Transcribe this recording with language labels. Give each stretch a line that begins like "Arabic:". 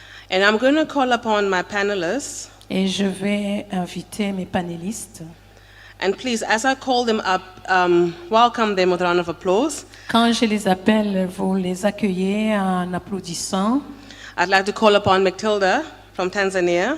English: And I'm going to call upon my panelists.
French: Et je vais inviter mes panélistes.
English: And please, as I call them up, welcome them with a round of applause.
French: Quand je les appelle, vous les accueillez en applaudissant.
English: I'd like to call upon Matilda from Tanzania,